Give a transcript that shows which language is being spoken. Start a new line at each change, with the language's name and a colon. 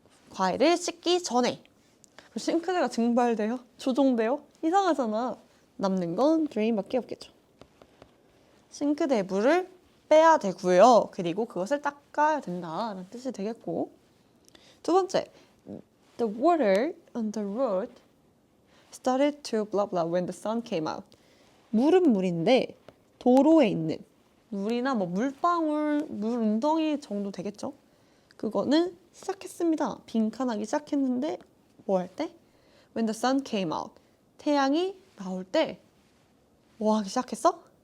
Korean: 과일을 씻기 전에. 싱크대가 증발돼요? 조종돼요? 이상하잖아. 남는 건 drain밖에 없겠죠. 싱크대에 물을 빼야 되고요. 그리고 그것을 닦아야 된다는 뜻이 되겠고. 두 번째,
English: the water on the road started to blah blah when the sun came out.
Korean: 물은 물인데 도로에 있는 물이나 뭐 물방울, 물 웅덩이 정도 되겠죠? 그거는 시작했습니다. 빈칸하기 시작했는데 뭐 할 때?
English: When the sun came out.
Korean: 태양이 나올 때 뭐 하기 시작했어?